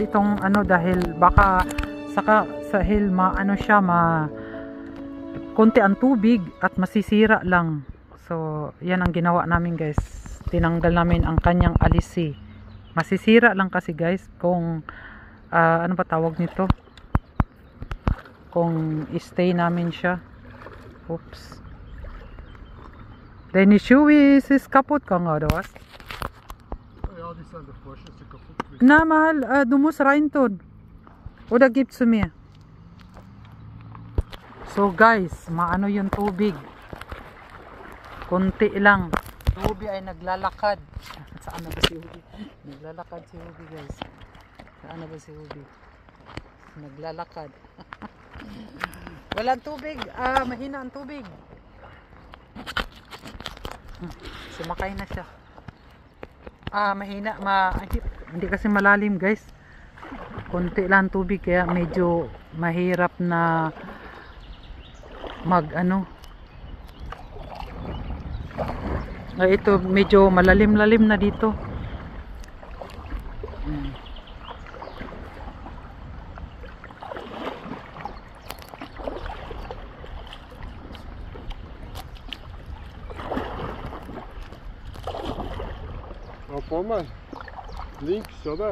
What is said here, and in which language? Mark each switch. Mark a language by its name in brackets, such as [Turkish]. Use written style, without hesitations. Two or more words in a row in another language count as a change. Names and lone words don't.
[Filipino] itong ano dahil baka sa hill ano siya konti ang tubig at masisira lang. So yan ang ginawa namin guys. Tinanggal namin ang kanyang alisi. Masisira lang kasi guys kung ano ba tawag nito? Kung stay namin siya. Oops. [German] Deine Schuhe ist kaputt gegangen oder was? Ja, die sind davor schon so kaputt. Na mahal, du musst rein tun. Oder gibst du mir? [Filipino] So guys, maano yung tubig. Konti lang. Ubi ay naglalakad. Saan na ba si Ubi? Naglalakad si Ubi guys. Saan na ba si Ubi? Naglalakad. Walang tubig. Mahina ang tubig. Sumakay na siya. Mahina. Hindi kasi malalim guys. Konti lang tubig kaya medyo mahirap na mag ano. Ito medyo malalim-lalim na dito. [German] Vor mal links, oder?